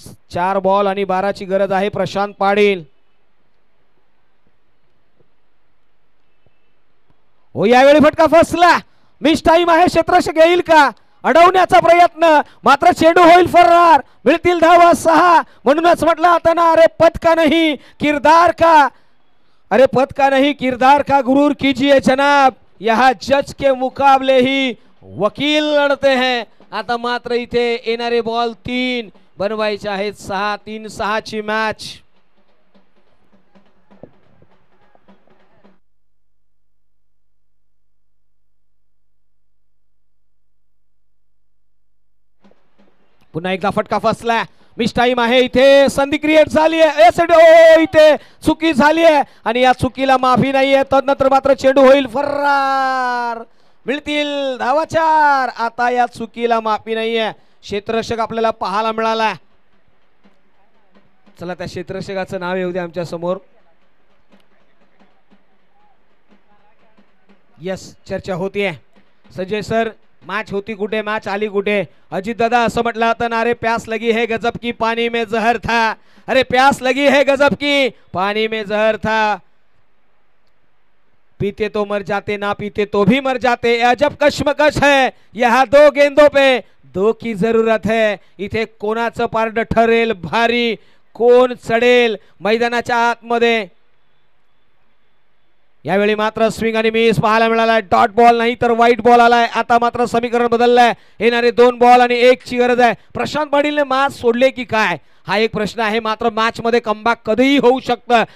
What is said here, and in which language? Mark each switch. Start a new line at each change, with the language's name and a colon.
Marathi: 4 ball आणि 12ची गरज आहे. प्रशांत पाटील हो, यावेळी फटका फसला. मिस टाइम आहे, क्षेत्ररक्षक येईल का? अडवण्याचा प्रयत्न, मात्र चेंडू होईल फरार. मिळतील धावा 6. म्हणूनच म्हटलं आता ना,
Hindi: अरे पद का नहीं किरदार का, अरे पद का नहीं किरदार का गुरूर कीजिए जनाब. यहाँ जज के मुकाबले ही वकील लढते हैं.
Marathi: आता मात्र इथे येणारे बॉल 3 बनवायचे आहेत. 6-3-6 ची मॅच. पुन्हा एकदा फटका फसला. मिस टाइम आहे, इथे संधी क्रिएट झाली आहे. इथे चुकी झाली आहे आणि या चुकीला माफी नाहीये. तदनंतर मात्र चेंडू होईल फरार. मिळतील धावा 4. आता या चुकीला माफी नाहीये. क्षेत्ररक्षक आपल्याला पाहायला मिळाला. चला त्या क्षेत्ररक्षकाचं नाव येऊ दे आमच्या समोर. यस, चर्चा होतीये. संजय सर, मॅच होती कुठे, मॅच आली कुठे?
Hindi: अजित दादा
Marathi: असं म्हटलं होतं ना,
Hindi: अरे प्यास लगी है गजब की पानी में जहर था. अरे प्यास लगी है गजब की पानी में जहर था. पीते तो मर जाते, ना पीते तो भी मर जाते. अजब कश्मकश है, यहाँ 2 गेंदों पे 2 की जरूरत है.
Marathi: इथे कोणाचं पारड ठरेल भारी, कोण चढेल मैदानाच्या आतमध्ये. यावेळी मात्र स्विंग आणि मिस पाहायला मिळाला. डॉट बॉल नाही तर व्हाईट बॉल आलाय. आता मात्र समीकरण बदललंय. येणारे 2 बॉल आणि 1 ची गरज आहे. प्रशांत पाटीलने मॅच सोडले की काय, हा एक प्रश्न आहे. मात्र मॅच मध्ये कमबॅक कधीही होऊ शकतं.